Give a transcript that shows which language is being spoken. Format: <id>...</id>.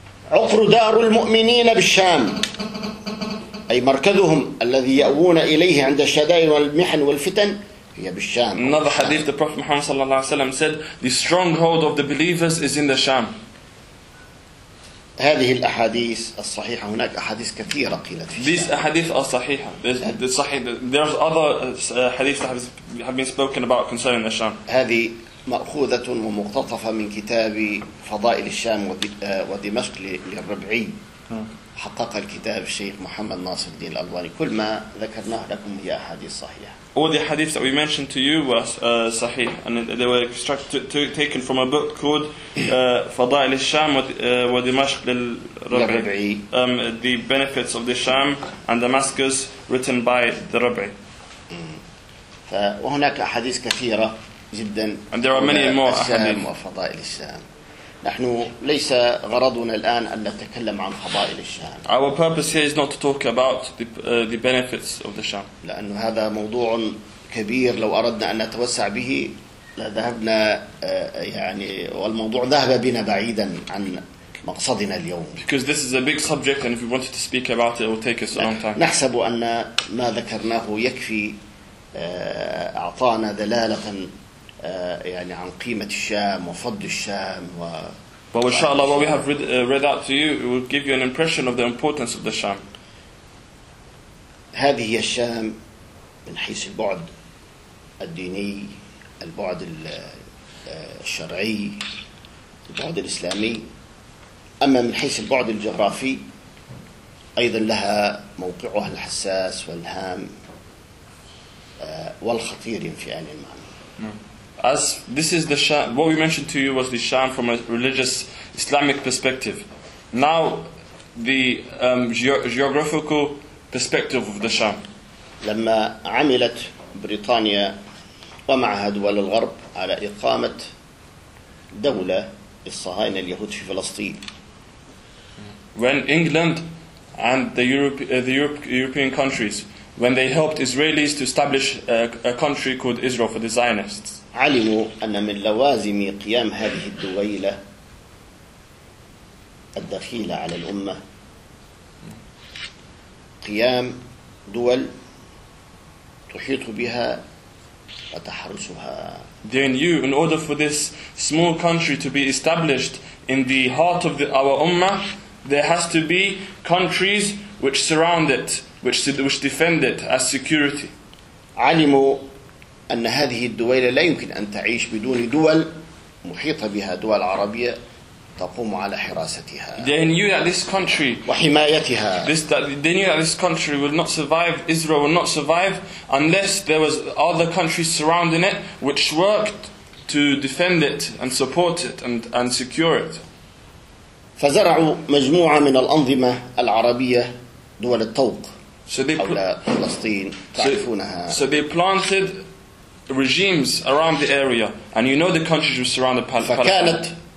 <ar>عقر دار المؤمنين بالشام أي مركزهم الذي يأوون إليه عند الشدائد والمحن والفتن هي بالشام.</ar> <en>Another hadith, the Prophet Muhammad sallallahu alaihi wasallam said the stronghold of the believers is in the Sham.</en> <ar>هذه الأحاديث الصحيحة هناك أحاديث كثيرة قيلت في الشام.</ar> <en>These</en> <ar>أحاديث الصحيحة.</ar> <en>There's other hadiths that have been spoken about concerning the Sham.</en> <ar>هذه مأخوذة ومقتطفة من كتاب فضائل الشام ودمشق للربعي. حقق الكتاب الشيخ محمد ناصر الدين الألواني. كل ما ذكرناه لكم هي أحاديث صحيحة.</ar> <en>All the hadiths that we mentioned to you were sahih, and they were taken from a book called Fada'il al-Sham wa Dimashq lil-Rab'i, The Benefits of the Sham and Damascus, written by the Rab'i.</en> <ar>وهناك أحاديث كثيرة جدا.</ar> <en>And there are many more أحاديث</en> <ar>وفضائل الشام. نحن ليس غرضنا الآن أن نتكلم عن فضائل الشام.</ar> <en>Our purpose here is not to talk about the benefits of the Sham.</en> <ar>لأن هذا موضوع كبير لو أردنا أن نتوسع به لذهبنا يعني والموضوع ذهب بنا بعيدا عن مقصدنا اليوم.</ar> <en>Because this is a big subject and if we wanted to speak about it, it would take us a long time.</en> <ar>نحسب أن ما ذكرناه يكفي أعطانا دلالة. يعني عن قيمة الشام وفضل الشام و.</ar> <en>But inshallah, what we have read out to you, it will give you an impression of the importance of the Sham.</en> <ar>هذه هي الشام من حيث البعد الديني، البعد الشرعي، البعد الإسلامي. أما من حيث البعد الجغرافي، أيضا لها موقعها الحساس والهام والخطير في عين المعنى.</ar> <en>As this is the Sham, what we mentioned to you was the Sham from a religious Islamic perspective. Now, the geographical perspective of the Sham.</en> <ar>لما عملت بريطانيا ومعها دول الغرب على إقامة دولة الصهاينة اليهود في فلسطين.</ar> <en>When England and the European countries, when they helped Israelis to establish a country called Israel for the Zionists.</en> <ar>علموا أن من لوازم قيام هذه الدولة الدخيلة على الأمة قيام دول تحيط بها وتحرسها.</ar> <en>Then you, in order for this small country to be established in the heart of our ummah, there has to be countries which surround it, which defend it as security.</en> <ar>علموا أن هذه الدولة لا يمكن أن تعيش بدون دول محيطة بها دول عربية تقوم على حراستها.</ar> <en>They knew that this country</en> <ar>وحمايتها.</ar> <en>They knew that this country will not survive. Israel will not survive unless there was other countries surrounding it which worked to defend it and support it and secure it.</en> <ar>فزرعوا مجموعة من الأنظمة العربية دول الطوق.</ar> <en>So they planted regimes around the area, and you know the countries which surround the</en>